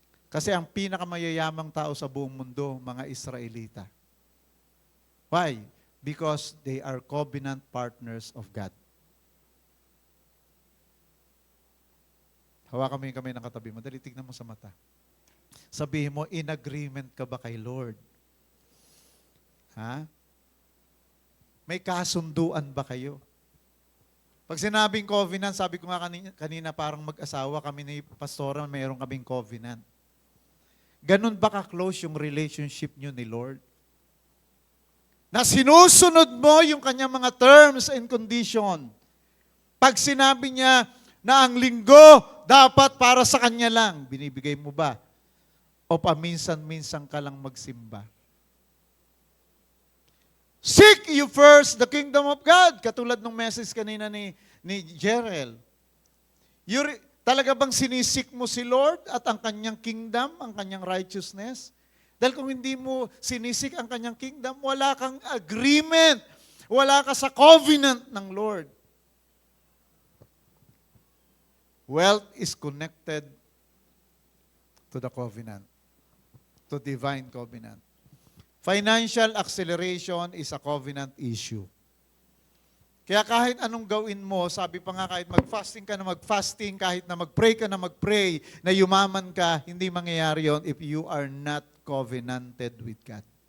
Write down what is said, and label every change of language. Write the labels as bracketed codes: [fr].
[tl] Kasi ang pinakamayayamang tao sa buong mundo, mga Israelita. [en] Why? Because they are covenant partners of God. [tl] Hawakan mo yung kamay ng katabi mo. Dali, tignan mo sa mata. Sabihin mo, in agreement ka ba kay Lord? Ha? May kasunduan ba kayo? Pag sinabing covenant, sabi ko nga kanina parang mag-asawa kami ni Pastora, mayroon kaming covenant. Ganun ba ka-close yung relationship nyo ni Lord? Na sinusunod mo yung kanyang mga terms and condition. Pag sinabi niya na ang linggo dapat para sa kanya lang, binibigay mo ba? O paminsan-minsan ka lang magsimba? [en] Seek you first the kingdom of God. [tl] Katulad ng message kanina ni Jerel. Talaga bang sinisik mo si Lord at ang kanyang kingdom, ang kanyang righteousness? Dahil kung hindi mo sinisik ang kanyang kingdom, wala kang agreement. Wala ka sa covenant ng Lord. [en] Wealth is connected to the covenant, to divine covenant. Financial acceleration is a covenant issue. [tl] Kaya kahit anong gawin mo, sabi pa nga kahit mag-fasting ka na mag-fasting, kahit na mag-pray ka na mag-pray, na yumaman ka, hindi mangyayari yon [en] if you are not covenanted with God.